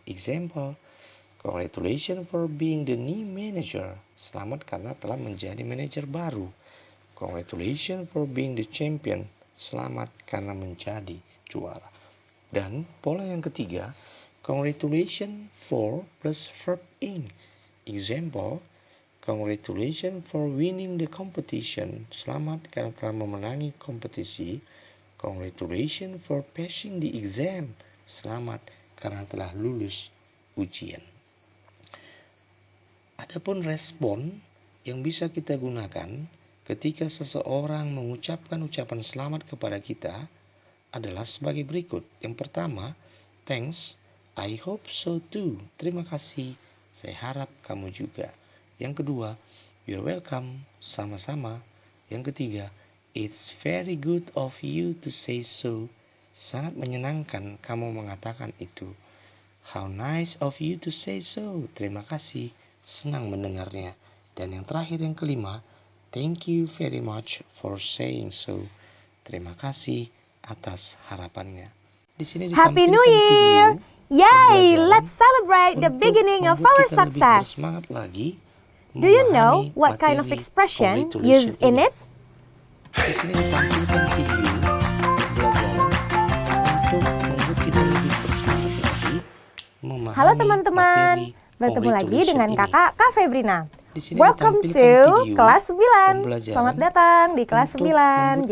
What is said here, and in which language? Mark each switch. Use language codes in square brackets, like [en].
[en] Example, congratulations for being the new manager. [id] Selamat karena telah menjadi manajer baru. [en] Congratulations for being the champion. [id] Selamat karena menjadi juara. Dan pola yang ketiga, [en] congratulations for plus verb ing. Example, congratulations for winning the competition. [id] Selamat karena telah memenangi kompetisi. [en] Congratulations for passing the exam. [id] Selamat karena telah lulus ujian. Adapun respon yang bisa kita gunakan ketika seseorang mengucapkan ucapan selamat kepada kita adalah sebagai berikut. Yang pertama, [en] thanks, I hope so too. [id] Terima kasih, saya harap kamu juga. Yang kedua, [en] you're welcome, [id] sama-sama. Yang ketiga, [en] it's very good of you to say so. [id] Sangat menyenangkan kamu mengatakan itu. [en] How nice of you to say so. [id] Terima kasih, senang mendengarnya. Dan yang terakhir, yang kelima, [en] thank you very much for saying so. [id] Terima kasih atas harapannya. Di sini [en] Happy New Year! Yay! Let's celebrate the beginning of our success. [id] Lagi, [en] do you know what kind of expression used in it? [id] Di sini ditampilkan video pembelajaran untuk membuat kita lebih bersemangat lagi memahami. Halo teman-teman, bertemu lagi dengan kakak Kak Febrina. [en] Welcome to [id] kelas 9. Selamat datang di kelas 9.